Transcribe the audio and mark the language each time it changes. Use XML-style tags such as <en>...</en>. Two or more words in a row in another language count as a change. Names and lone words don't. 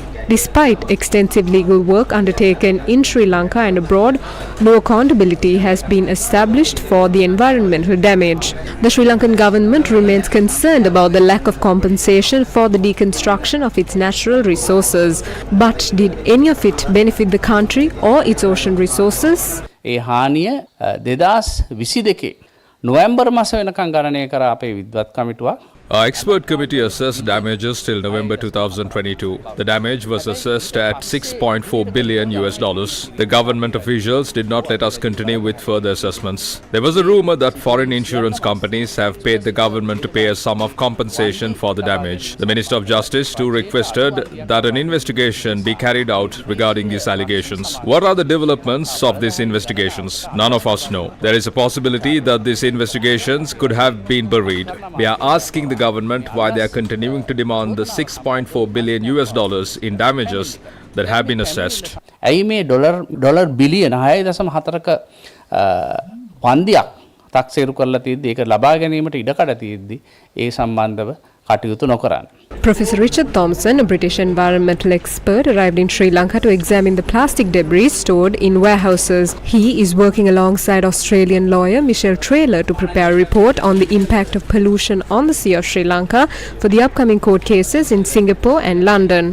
<en>Despite extensive legal work undertaken in Sri Lanka and abroad, no accountability has been established for the environmental damage. The Sri Lankan government remains concerned about the lack of compensation for the deconstruction of its natural resources. But did any of it benefit the country or its ocean resources?</en> <si>ඒ හානිය 2022 නොවැම්බර් මාස වෙනකන් ගණනය කර අපේ විද්වත් කමිටුවක්</si> <en>Our expert committee assessed damages till November 2022. The damage was assessed at $6.4 billion. The government officials did not let us continue with further assessments. There was a rumor that foreign insurance companies have paid the government to pay a sum of compensation for the damage. The Minister of Justice too requested that an investigation be carried out regarding these allegations. What are the developments of these investigations? None of us know. There is a possibility that these investigations could have been buried. We are asking the government why they are continuing to demand the $6.4 billion in damages that have been assessed.</en> <si>ඇයි මේ ඩොලර් බිලියන 6.4ක පන්දියක් තක්සේරු කරලා තියෙද්දි ඒක ලබා ගැනීමට ඉඩකඩ තියෙද්දි ඒ සම්බන්ධව කටයුතු නොකරන.</si> <en>Professor Richard Thompson, a British environmental expert, arrived in Sri Lanka to examine the plastic debris stored in warehouses. He is working alongside Australian lawyer Michelle Traylor to prepare a report on the impact of pollution on the Sea of Sri Lanka for the upcoming court cases in Singapore and London.</en>